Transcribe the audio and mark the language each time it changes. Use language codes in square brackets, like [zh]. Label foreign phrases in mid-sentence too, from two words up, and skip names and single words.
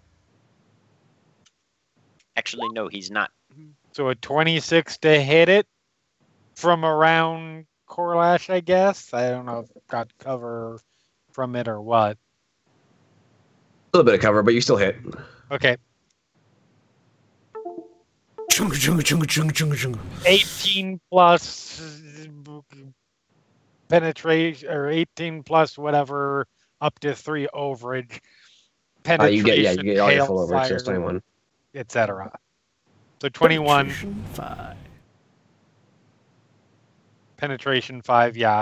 [en] Actually, no, he's not. So a 26 to hit it from around Corlash, I guess. I don't know if it got cover from it or what. A little bit of cover, but you still hit. Okay. Chunga, chunga, chunga, chunga, chunga, chunga. 18 plus penetration, or 18 plus whatever, up to 3 overage. Penetration, You get all your full overage, so hail, it's 21. etc. So 21. Penetration 5. Penetration 5, yeah.